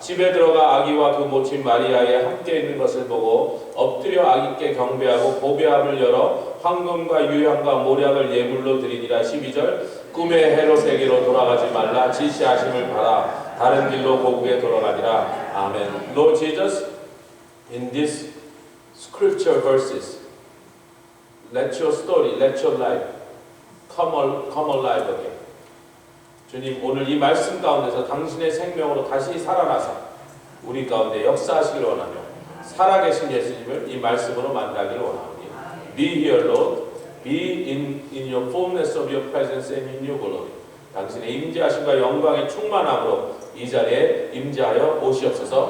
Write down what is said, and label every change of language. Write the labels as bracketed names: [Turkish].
[Korean] 집에 들어가 아기와 그 모친 마리아에 함께 있는 것을 보고 엎드려 아기께 경배하고 보배함을 열어 황금과 유향과 모략을 예물로 드리니라. 12절. 꿈에 헤롯에게로 돌아가지 말라. 지시하심을 받아 다른 길로 고국에 돌아가니라. 아멘. [English] Lord Jesus, in these scripture verses, let your story, let your life come alive again. [Korean] 주님, 오늘 이 말씀 가운데서 당신의 생명으로 다시 살아나서 우리 가운데 역사하시길 원하며, 살아계신 예수님을 이 말씀으로 만나기를 원하오니, [English] Be here, Lord. Be in your fullness of your presence and in your glory. [Korean] 당신의 임재하심과 영광의 충만함으로 이 자리에 임재하여 오시옵소서.